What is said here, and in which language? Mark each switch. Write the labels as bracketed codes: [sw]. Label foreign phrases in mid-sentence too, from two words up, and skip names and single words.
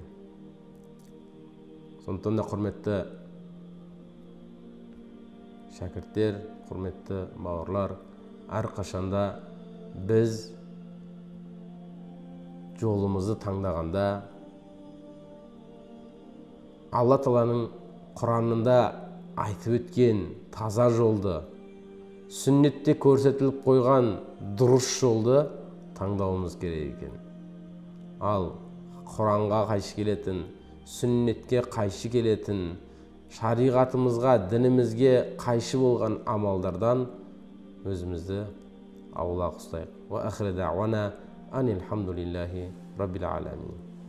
[kk] Сондықтан да құрметті шәкірттер, құрметті бауырлар, әрқашанда біз жолымызды таңдағанда Алла Тағаланың Құранында айтып өткен таза жолды, сүннетте көрсетіліп қойған дұрыс жолды таңдауымыз керек екен. Ал Құранға қайшы келетін, сүннетке қайшы келетін, шариғатымызға, дінімізге қайшы болған амалдардан өзімізді аулақ ұстайық. [ar] وآخر دعوانا أن الحمد لله رب العالمين.